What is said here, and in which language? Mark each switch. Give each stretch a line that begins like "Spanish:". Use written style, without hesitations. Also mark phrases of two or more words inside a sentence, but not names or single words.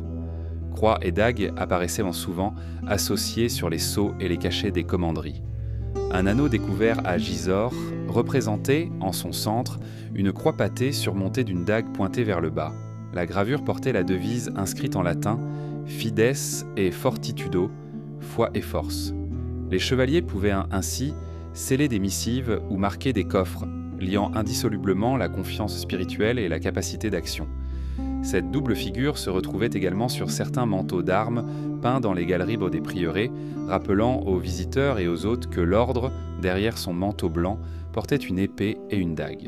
French: Croix et dague apparaissaient souvent associés sur les sceaux et les cachets des commanderies. Un anneau découvert à Gisors représentait, en son centre, une croix pâtée surmontée d'une dague pointée vers le bas. La gravure portait la devise inscrite en latin «
Latin: Fides et fortitudo »,
French: foi et force. Les chevaliers pouvaient ainsi sceller des missives ou marquer des coffres, liant indissolublement la confiance spirituelle et la capacité d'action. Cette double figure se retrouvait également sur certains manteaux d'armes peints dans les galeries des prieurés, rappelant aux visiteurs et aux hôtes que l'ordre, derrière son manteau blanc, portait une épée et une dague.